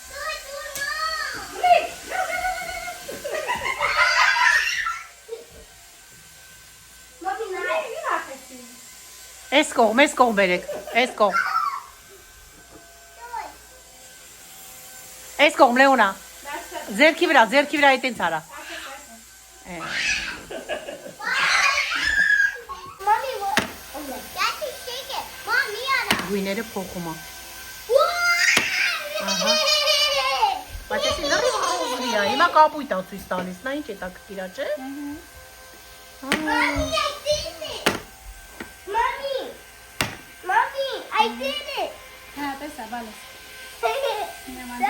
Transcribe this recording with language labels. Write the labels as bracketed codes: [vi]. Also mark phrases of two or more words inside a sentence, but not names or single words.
[hy] Էս կողմ բերեք։ Էս կողմ Լեոնա։ Ձերքի վրա այտենց արա։ [en] Mommy, what? Daddy, shake it. Mommy, Anna. [hy] Գույները փոխում է։ Ահա։ Բայց էսի լրիվ խոզրի է։ Հիմա կապույտ է ցույց տալիս, նա ինչ է տակտիրա, չէ։ [en] Mommy, I did it. Mommy, I did it. [hy] Հա, տեսա, բալես։ [en] Mommy.